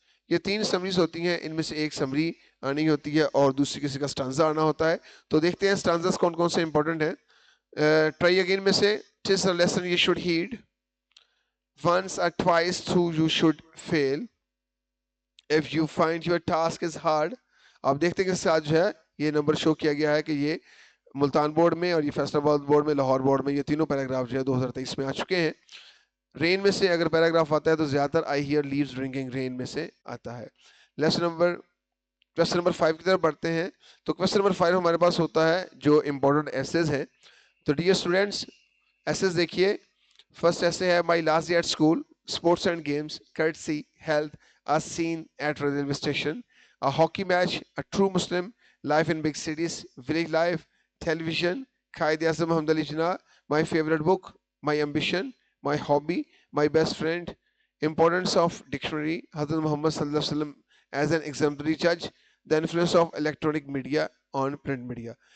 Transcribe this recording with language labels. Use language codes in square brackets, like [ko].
[ur] یہ 3 سمریز ہوتی ہیں, ان میں سے ایک سمری آنی ہوتی ہے اور دوسری کسی کا سٹانزا آنا ہوتا ہے. تو دیکھتے ہیں سٹانزاز کون کون سے امپورٹنٹ ہیں. [en] try again [ur] میں سے [en] tis a lesson you should heed, once or twice through you should fail, if you find your task is hard. [ur] آپ دیکھتے ہیں کہ اس سے آج جو ہے یہ نمبر شو کیا گیا ہے کہ یہ ملتان بورڈ میں اور یہ فیصل آباد بورڈ میں, لاہور بورڈ میں, یہ تینوں پیراگراف جو ہے 2023 میں آ چکے ہیں. رین میں سے اگر پیراگراف آتا ہے تو زیادہ تر آئی ہیئر لیوز ڈرنکنگ رین میں سے آتا ہے. کوسچن نمبر 5 کی طرف بڑھتے ہیں. تو کوسچن نمبر 5 ہمارے پاس ہوتا ہے جو امپورٹنٹ ایسیز ہیں. تو ڈیئر اسٹوڈینٹس ایسیز دیکھیے. [en] first ایسے [ur] ہے [en] My last day at school, sports and games, courtesy, health, a scene at railway station, a hockey match, a true Muslim, life in big cities, village life, television, Qaid Azam Muhammad Ali Jinnah, my favorite book, my ambition, my hobby, my best friend, importance of dictionary, Hazrat Muhammad sallallahu alaihi wasallam as an exemplary judge, the influence of electronic media on print media.